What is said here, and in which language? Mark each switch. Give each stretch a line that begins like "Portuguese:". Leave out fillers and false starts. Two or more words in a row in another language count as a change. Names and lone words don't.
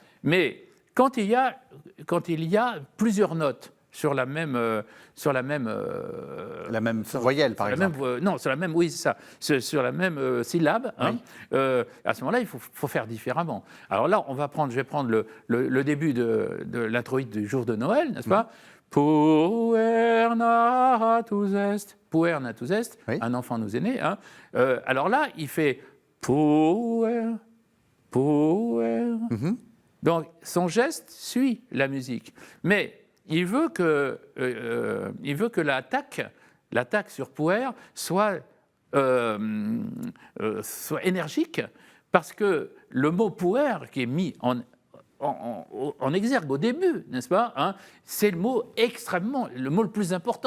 French: Mais quand il y a plusieurs notes sur la même voyelle, par exemple. Sur la même, oui, c'est ça, sur la même syllabe. Hein, à ce moment-là, il faut faire différemment. Alors là, je vais prendre le début de l'introïde du jour de Noël, n'est-ce pas ?
Latin: Puer natus est, puer natus est,
French: Oui. un enfant nous est né. Hein. Alors là, il fait puer. Donc son geste suit la musique, mais il veut que l'attaque sur puer soit énergique, parce que le mot puer qui est mis en exergue au début, n'est-ce pas, hein, c'est le mot le plus important.